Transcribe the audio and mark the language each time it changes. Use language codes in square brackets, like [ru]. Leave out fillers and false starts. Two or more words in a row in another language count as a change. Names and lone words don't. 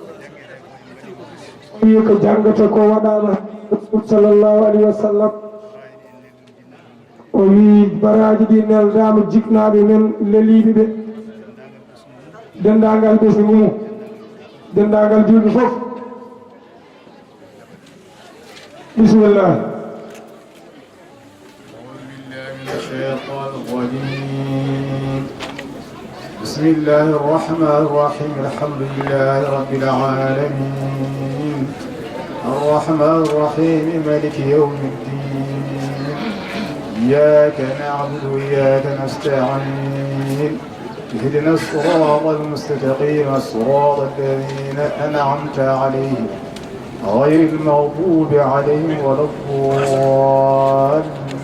[ff] o wi ko janggata ko waɗama [ar] صلى الله عليه وسلم [ff] o wi baraji ɗi neldama jiknaɓe men leliɓe ɓe dendagal ɓesgu mum dendagal julɓe fof bismillah [ar] بسم الله الرحمن الرحيم الحمد لله رب العالمين الرحمن الرحيم مالك يوم الدين إياك نعبد وإياك نستعين اهدنا الصراط المستقيم صراط الذين أنعمت عليهم غير المغضوب عليهم ولا الضالين.